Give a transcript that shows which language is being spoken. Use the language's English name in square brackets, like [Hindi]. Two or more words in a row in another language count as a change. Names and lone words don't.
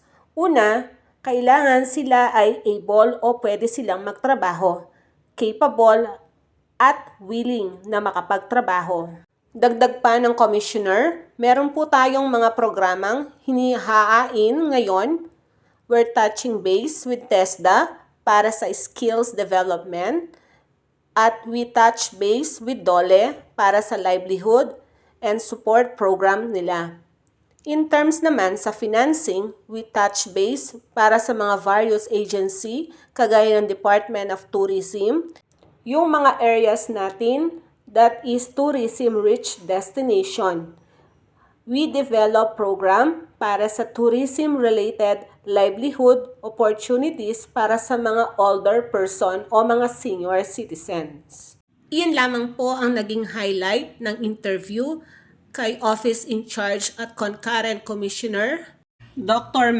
[Filipino] Una, kailangan sila ay able o pwede silang magtrabaho, capable at willing na makapagtrabaho. Dagdag pa ng Commissioner, meron po tayong mga programang hinihain ngayon. [English] We're touching base with TESDA [Filipino] para sa [English] skills development at we touch base with DOLE [Filipino] para sa [English] livelihood and support program nila. In terms [Filipino] naman sa [English] financing, we touch base [Filipino] para sa mga [English] various agency [Filipino] kagaya ng Department of Tourism, yung mga areas natin [English] that is tourism-rich destination. We develop program [Filipino] para sa [English] tourism-related livelihood opportunities [Filipino] para sa mga [English] older person [Filipino] o mga [English] senior citizens. [Filipino] Iyan lamang po ang naging highlight ng interview kay Office in Charge at Concurrent Commissioner Dr.